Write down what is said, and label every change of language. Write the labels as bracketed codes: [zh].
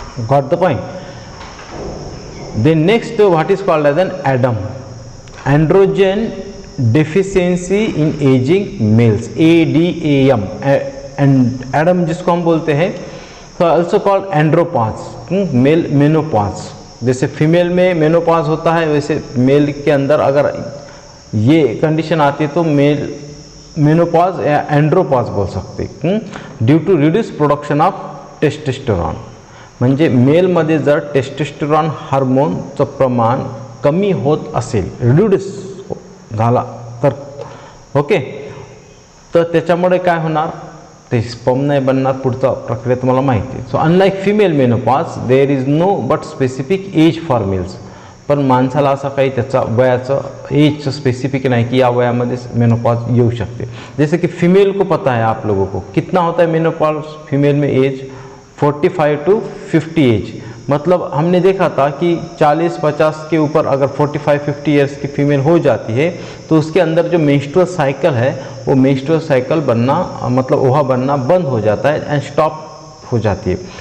[en] Got the point. Then next what is called as an ADAM, androgen deficiency in aging males, ADAM, and ADAM [hi] जिसको हम बोलते हैं, तो [en] Also called andropause, male menopause. [hi] जैसे female में menopause होता है वैसे मेल के अंदर अगर ये कंडीशन आती है तो मेल मेनोपॉज या एंड्रोपॉज बोल सकते, [en] Due to reduce production of testosterone. [mr] म्हणजे मेलमध्ये जर टेस्टोस्टेरॉन हार्मोनचं प्रमाण कमी होत असेल, रिड्यूस झाला तर, ओके, तर त्याच्यामुळे काय होणार, ते स्पर्म नाही बनणार, पुढचा प्रक्रिया तुम्हाला माहिती आहे। [en] So unlike female menopause there is no but specific age for males. [mr] पण माणसाला असं काही त्याचा वयाचं एजचं स्पेसिफिक नहीं कि या वयामध्ये मेनोपॉज येऊ शकते। [hi] जैसे कि फीमेल को पता है, आप लोगों को कितना होता है मेनोपॉज फीमेल में एज, 45 to 50 एज, मतलब हमने देखा था कि 40-50 के ऊपर अगर 45-50 ईयर्स की फीमेल हो जाती है तो उसके अंदर जो मेंस्ट्रुअल साइकिल है वो मेंस्ट्रुअल साइकिल बनना मतलब ओहा बनना बंद हो जाता है एंड स्टॉप हो जाती है।